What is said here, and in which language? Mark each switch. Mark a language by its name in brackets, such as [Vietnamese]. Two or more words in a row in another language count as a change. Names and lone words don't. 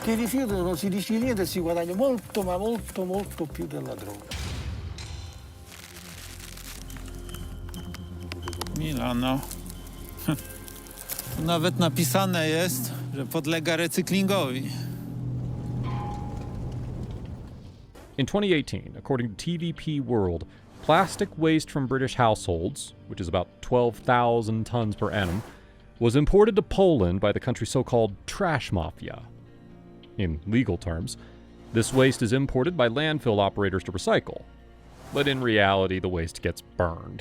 [Italian] Perché il rifiuto non si dice niente e si guadagna molto, ma molto più della droga. Milano. [Polish] Nawet napisane jest, że podlega recyklingowi. [English] In 2018, according to TVP World, plastic waste from British households, which is about 12,000 tons per annum, was imported to Poland by the country's so-called trash mafia. In legal terms, this waste is imported by landfill operators to recycle, but in reality the waste gets burned.